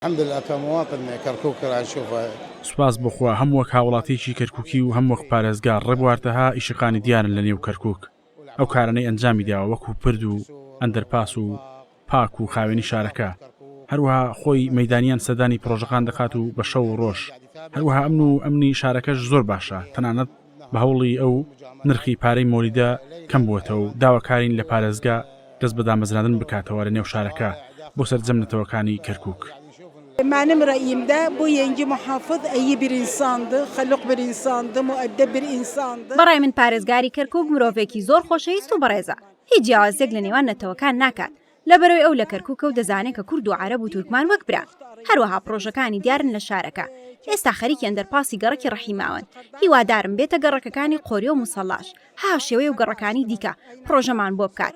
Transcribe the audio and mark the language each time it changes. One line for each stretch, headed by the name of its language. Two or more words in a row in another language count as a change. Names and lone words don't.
Arabic: الحمد لله كمواطن كركوك راه نشوفه.
Central Kurdish: سوپاس بخوا هەموو وەک هاوڵاتیەکی کەرکووکی و هەموو وەک پارێزگار ڕێبواردەها ئیشەکانی دیارن لە نێو کەرکووک. ئەو کارانەی ئەنجامی داوە وەکو پرد و ئەندەرپاس و پاک و خاوێنی شارەکە. هەروەها خۆی مەیدانیان سەدانی پرۆژەکان دەکات و بە شەو و ڕۆژ. هەروەها ئەمن و ئەمنی شارەکەش زۆر باشە، تەنانەت بە هەوڵی ئەو نرخی پارەی مۆلیدە کەم بووەتەوە و داواکارین لە پارێزگا دەست بە دامەزراندن بکاتەوە لە نێو شارەکە بۆ سەرجەمنەتەوەکانی کەرکووک.
Turkish: Benim rayimde bu yeni muhafız iyi bir insandı, haluk bir insandı, müeddeb bir insandı.
Central Kurdish: بەڕای من پارێزگاری کەرکووک مرۆڤێکی زۆر خۆشەویست و بەڕێزە. هیچ جیاوازێک لە نێوان نەتەوەکان ناکات. لەبەرەوەی ئەو لە کەرکووکە و دەزانێت کە کورد و عەرەب و تورکمان وەک برا. هەروەها پرۆژەکانی دیارن لە شارەکە. ئێستا خەریکی ئەندەرپاسی گەڕەکی ڕەحیماون. هیوادارم بێتە گەڕەکەکانی قۆری و موسەڵاش. ها شێوەی و گەڕەکانی دیکە پرۆژەمان بۆ بکات.